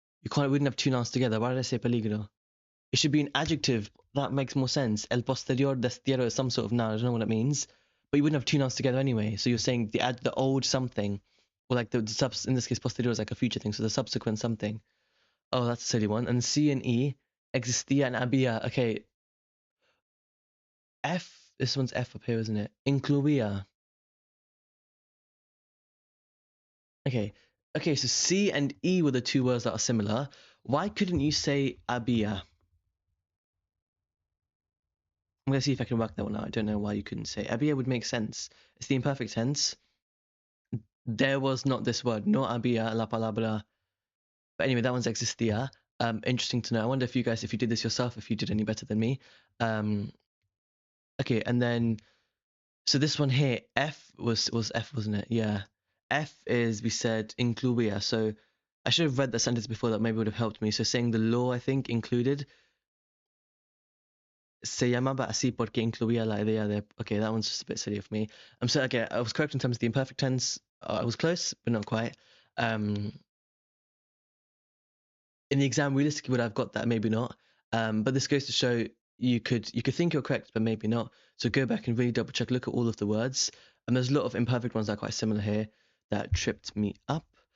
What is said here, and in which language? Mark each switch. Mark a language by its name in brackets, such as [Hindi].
[English] We wouldn't have two nouns together. Why did I say peligro? It should be an adjective. That makes more sense. El posterior destierro is some sort of noun. I don't know what it means. But you wouldn't have two nouns together anyway. So you're saying the old something, or like the in this case, posterior is like a future thing. So the subsequent something. Oh, that's a silly one. And C and E, existía and había. Okay, F. This one's F up here, isn't it? Incluía. Okay. Okay, so C and E were the two words that are similar. Why couldn't you say había? I'm gonna see if I can work that one out. I don't know why you couldn't say. Había would make sense. It's the imperfect tense. There was not this word. No había la palabra. But anyway, that one's existía. Interesting to know. I wonder if you guys, if you did this yourself, if you did any better than me. Okay, and then so this one here, F was F, wasn't it? Yeah. F is, we said, incluía. So I should have read that sentence before. That maybe would have helped me. So saying the law, I think, included. [Spanish] Se llamaba así porque incluía la idea de. [English] Okay, that one's just a bit silly of me. I'm sorry. Okay, I was correct in terms of the imperfect tense. I was close, but not quite. In the exam, realistically, would I have got that? Maybe not. But this goes to show you could think you're correct, but maybe not. So go back and really double check, look at all of the words. And there's a lot of imperfect ones that are quite similar here that tripped me up.